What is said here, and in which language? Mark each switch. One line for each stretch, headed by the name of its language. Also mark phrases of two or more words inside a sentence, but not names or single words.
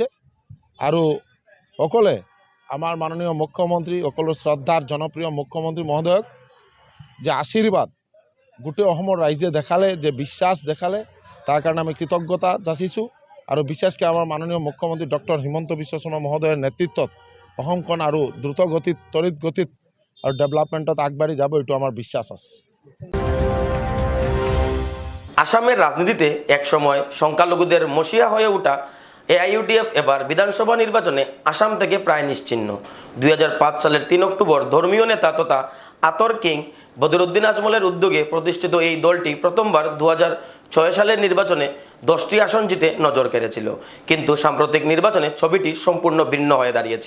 Assamese: আৰু সকলে আমাৰ মাননীয় মুখ্যমন্ত্ৰী, সকলো শ্ৰদ্ধাৰ জনপ্ৰিয় মুখ্যমন্ত্ৰী মহোদয়ক যে আশীৰ্বাদ গোটেই অসমৰ ৰাইজে দেখালে, যে বিশ্বাস দেখালে, তাৰ কাৰণে আমি কৃতজ্ঞতা যাচিছোঁ। আৰু বিশেষকৈ আমাৰ মাননীয় মুখ্যমন্ত্ৰী ডক্টৰ হিমন্ত বিশ্ব শৰ্মা মহোদয়ৰ নেতৃত্বত অসমখন আৰু দ্ৰুত গতিত, তড়িৎ গতিত আৰু ডেভেলপমেণ্টত আগবাঢ়ি যাব, এইটো আমাৰ বিশ্বাস আছে।
Bangla: আসামের রাজনীতিতে একসময় সংখ্যালঘুদের মসিয়া হয়ে ওঠা এআইইউডিএফ এবার বিধানসভা নির্বাচনে আসাম থেকে প্রায় নিশ্চিহ্ন। 2005 সালের 3 অক্টোবর ধর্মীয় নেতা তথা আতর কিং বদরুদ্দিন আজমলের উদ্যোগে প্রতিষ্ঠিত এই দলটি প্রথমবার 2006 সালের নির্বাচনে 10টি আসন জিতে নজর কেড়েছিল, কিন্তু সাম্প্রতিক নির্বাচনে ছবিটি সম্পূর্ণ ভিন্ন হয়ে দাঁড়িয়েছে।